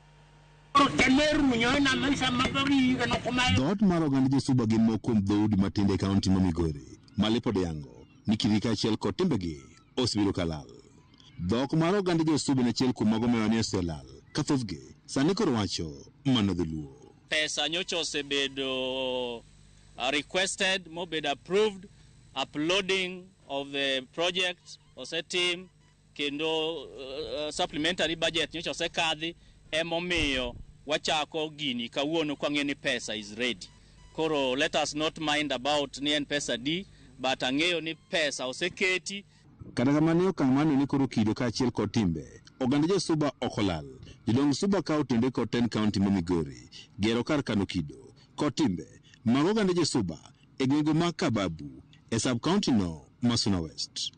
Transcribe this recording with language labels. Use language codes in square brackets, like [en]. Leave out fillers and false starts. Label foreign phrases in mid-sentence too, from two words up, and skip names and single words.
[luo] Dhoot mar oganda jo Suba gin moko kuom dhoudi matinde e kaunti ma Migori. Malipod yango ni kirika achiel kod timbegi osebiro kalal. Dhok mar oganda jo Suba achiel kuom mago mane oselal ka thothgi sani koro wacho mana dholuo. Pesa nyocha osebedo requested, mobedo approved, [en] uploading of the project [luo] osetim kendo [en] supplementary budget [luo] nyocha osekadhi emomiyo wachako gini kawuono kwang'e ni pesa [en] is ready. [luo] Koro [en] let us not mind about [luo] ni en pesa di, but ang'eyo ni pesa oseketi. Kata kamano okang' mano ni koro kido ka achiel kod timbe oganda jo Suba okolal. Jodong Suba ka otende kod ten kaunti ma Migori gero kar kano kido kod timbe mag oganda jo Suba e gwenge mag Kababu e [en] sub county [luo] no ma Suna West.